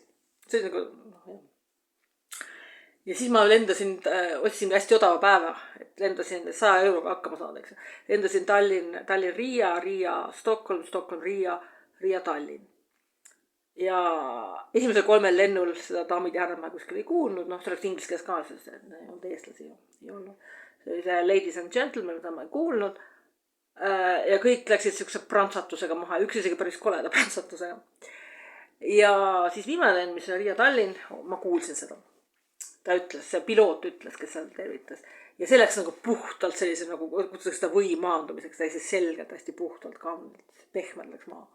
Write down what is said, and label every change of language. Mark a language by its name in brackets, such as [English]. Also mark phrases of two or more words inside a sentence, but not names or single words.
[Estonian] See oli nagu, ja siis ma otsisin hästi odava päeva, et lendasin 100 euroga hakkama saada, eks ju. Lendasin Tallinn, Riia, Stockholm, Riia, Tallinn. Ja esimesel 3 lennul seda daamid ja härrad ma kuskil ei kuulnud, see oleks inglise keeles ka, sest ei olnud eestlasi ei olnud. See oli see [English] ladies and gentlemen, [Estonian] mida ma ei kuulnud. Ja kõik läksid siukse prantsatusega maha, üks isegi päris koleda prantsatusega. Ja siis viimane lend, mis oli Riia Tallinn, ma kuulsin seda. Ta ütles, see piloot ütles, kes seal tervitas. Ja see läks nagu puhtalt sellise, nagu kutsutakse seda võimaandumiseks, täiesti selgelt, hästi puhtalt, pehmelt läks maa.